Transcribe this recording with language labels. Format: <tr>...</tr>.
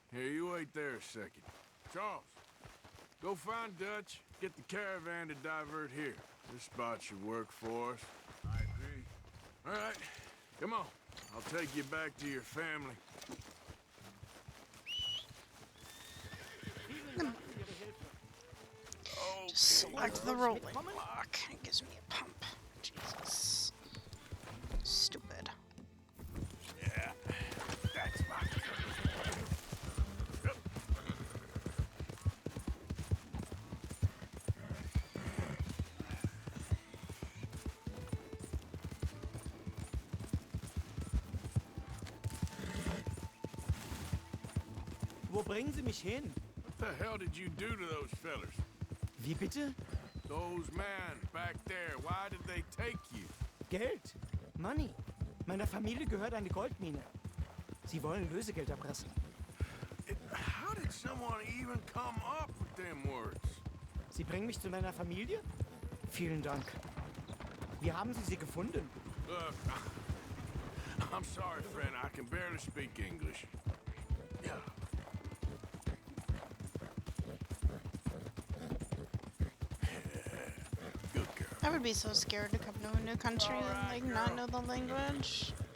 <en>Here, you wait there a second. Charles, go find Dutch. Get the caravan to divert here. This spot should work for us. I agree. All right, come on. I'll take you back to your family.</en> <de>Vielen Dank für Ihre Hilfe.</de> <en>Just select the rolling block. It gives me a pump. Jesus. Stupid. Yeah, that's my...</en> <de>Wo bringen Sie mich hin?</de> <en>What the hell did you do to those fellers?</en> <de>Wie bitte?</de> <en>Those men back there, why did they take you?</en> <de>Geld. Money. Meiner Familie gehört eine Goldmine. Sie wollen Lösegeld erpressen.</de> <en>How did someone even come up with them words?</en> <de>Sie bringen mich zu meiner Familie? Vielen Dank. Wie haben Sie sie gefunden?</de> <en>Look, I'm sorry, friend. I can barely speak English. Yeah. Good girl. I would be so scared to come to a new country and like not know the language.</en>